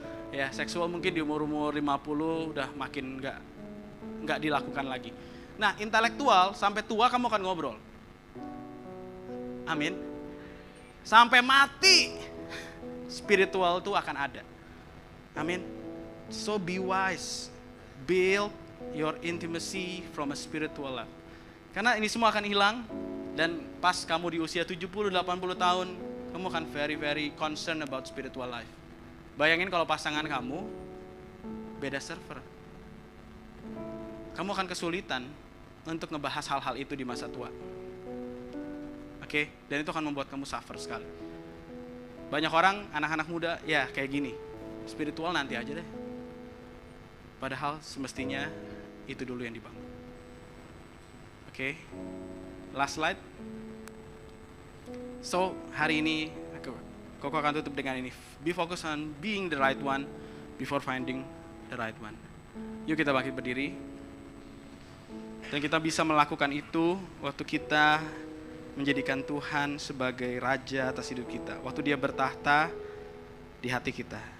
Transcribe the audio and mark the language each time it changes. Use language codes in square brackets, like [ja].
[id] Ya, seksual mungkin di umur-umur 50 udah makin gak dilakukan lagi. Nah, intelektual sampai tua kamu akan ngobrol. Amin. Sampai mati spiritual itu akan ada. [en] Amin. So be wise. Build your intimacy from a spiritual life. [id] Karena ini semua akan hilang dan pas kamu di usia 70-80 tahun, kamu akan [en] very very concerned about spiritual life. [id] Bayangin kalau pasangan kamu beda server. Kamu akan kesulitan untuk ngebahas hal-hal itu di masa tua. Oke, dan itu akan membuat kamu suffer sekali. Banyak orang, anak-anak muda, ya kayak gini. Spiritual nanti aja deh. Padahal semestinya itu dulu yang dibangun. Oke, last slide. So, hari ini, Koko akan tutup dengan ini. [en] Be focused on being the right one before finding the right one. [id] Yuk kita bangkit berdiri. Dan kita bisa melakukan itu waktu kita menjadikan Tuhan sebagai Raja atas hidup kita. Waktu Dia bertahta di hati kita.